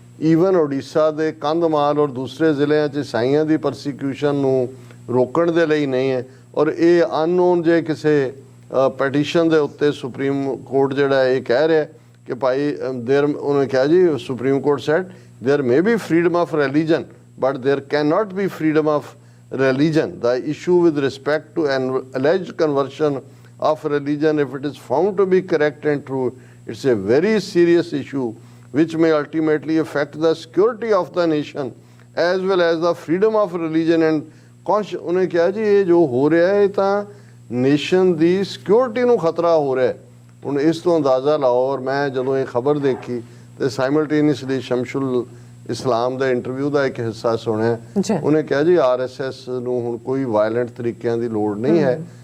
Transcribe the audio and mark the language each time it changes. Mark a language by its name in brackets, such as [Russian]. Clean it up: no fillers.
[Punjabi] Even Orissa ਦੇ ਕੰਧਮਾਲ ਔਰ ਦੂਸਰੇ ਜ਼ਿਲ੍ਹਿਆਂ 'ਚ ਈਸਾਈਆਂ ਦੀ ਪਰਸੀਕਿਊਸ਼ਨ ਨੂੰ ਰੋਕਣ ਦੇ ਲਈ ਨਹੀਂ ਹੈ। ਔਰ ਇਹ ਅਨਨੋਨ ਜੇ ਕਿਸੇ ਪੈਟੀਸ਼ਨ ਦੇ ਉੱਤੇ ਸੁਪਰੀਮ ਕੋਰਟ ਜਿਹੜਾ ਇਹ ਕਹਿ ਰਿਹਾ ਕਿ ਭਾਈ ਉਹਨੇ ਕਿਹਾ ਜੀ supreme court sad [English] there may be freedom of religion but there cannot be freedom of religion. The issue with respect to an alleged conversion of religion, if it is found to be correct and true, it's a very serious issue which may ultimately affect the security of the nation as well as the freedom of religion and conscience. [Punjabi] ਉਹਨੇ ਕਿਹਾ ਜੀ ਇਹ ਜੋ ਹੋ ਰਿਹਾ ਹੈ ਤਾਂ nation ਦੀ security ਨੂੰ ਖਤਰਾ ਹੋ ਰਿਹਾ ਹੈ। ਹੁਣ ਇਸ ਤੋਂ ਅੰਦਾਜ਼ਾ ਲਾਓ। ਔਰ ਮੈਂ ਜਦੋਂ ਇਹ ਖਬਰ ਦੇਖੀ ਤੇ ਸਾਈਮਲਟੇਨੀਅਸਲੀ ਸ਼ਮਸ਼ੁਲ ਇਸਲਾਮ ਦਾ ਇੰਟਰਵਿਊ ਦਾ ਇੱਕ ਹਿੱਸਾ ਸੁਣਿਆ। ਉਹਨੇ ਕਿਹਾ ਜੀ ਆਰਐਸਐਸ ਨੂੰ ਹੁਣ ਕੋਈ ਵਾਇਲੈਂਟ ਤਰੀਕਿਆਂ ਦੀ ਲੋੜ ਨਹੀਂ ਹੈ।